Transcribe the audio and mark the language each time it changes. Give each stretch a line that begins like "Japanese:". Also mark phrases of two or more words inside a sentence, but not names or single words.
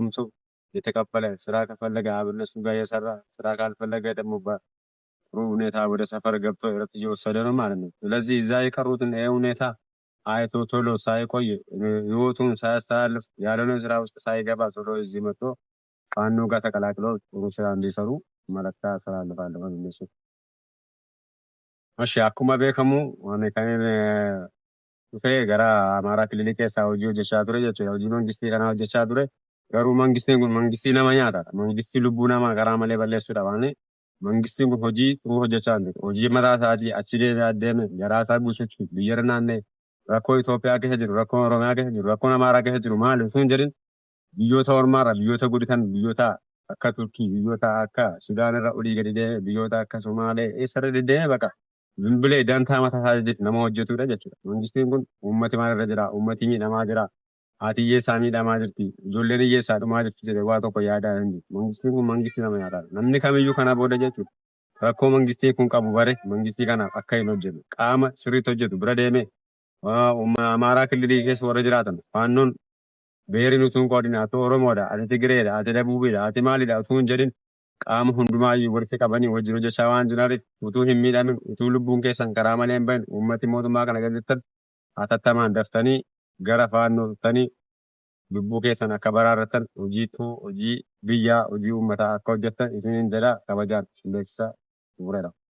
Amharic: ሰው የተከፈለ ስራ ከፈለገ እነሱ ጋር የሰራ ስራ ካልፈለገ ደግሞ በጥሩ ሁኔታ ወደ ሰፈር ገብቶ እረፍት እየወሰደ ነው ማለት ነው። ስለዚህ እዛ የቀሩትን ይሄ ሁኔታ አይቶ ቶሎ ሳይቆይ ህይወቱን ሳያስተላልፍ ያልሆነ ስራ ውስጥ ሳይገባ ቶሎ እዚህ መጥቶ ፋኖ ጋር ተቀላቅለው ጥሩ ስራ እንዲሰሩ መልእክት አስተላልፋለሁ እነሱ። እሺ
Oromo: akkuma beekamu ani kan dhufee gara Amaaraa Kililii keessaa hojii hojjechaa ture jechuudha. Hojii mangistii kana hojjechaa ture. Garuu mangistiin kun mangistii nama nyaatadha. Mangistii lubbuu namaa karaa malee balleessuudha waan mangistiin kun hojii xuruu hojjechaa hin jiru. Hojii mataa isaatii achi deeme garaa isaa guutuchuuf biyya naannee rakkoo Itoophiyaa keessa jiru, rakkoo Oromiyaa keessa jiru, rakkoo Amaaraa keessa jiru maali osoo hin jedhin biyyoota ormaarra biyyoota guditan biyyoota akka Turkii biyyoota akka Sudaan irra olii gadi deeme biyyoota akka Somaalee eessarra deddeeme baqa.
Amharic: ዝም ብለህ ዳንታ ማታሳጀት
Oromo: nama hojjetudha jechuudha. Mangistiin kun uummati maalirra jira? Uummati miidhamaa jira. Haati hiyyeessaa miidhamaa jirti. Ijoolleen hiyyeessaa dhumaa jirti jedhee waa tokko yaadaa hin jiru. Mangistiin kun mangistii nama nyaataadha. Namni kamiyyuu kana booda jechuudha. Rakkoo mangistii kun qabu bare mangistii kanaaf akka hin hojjetu. Qaama sirriitti hojjetu bira deemee Amaaraa Kililii keessa warra jiraatan faannoon ብሔርን utuun qoodin ati Oromoodha, ati Tigreedha, ati Dabuubidha, ati Maaliidha utuu hin jedhin qaama hundumaayyuu walitti qabanii wajjin hojjechaa waan jiraniif utuu hin miidhamin utuu lubbuun keessan karaa malee hin bahin uummati mootummaa kana gaggeessan hatattamaan daftanii gara faannoo dhuftanii lubbuu keessan akka baraarratan hojii biyyaa hojii uummataa akka hojjettan isiniin jedha kabajaan beeksisaa bu'uureedha.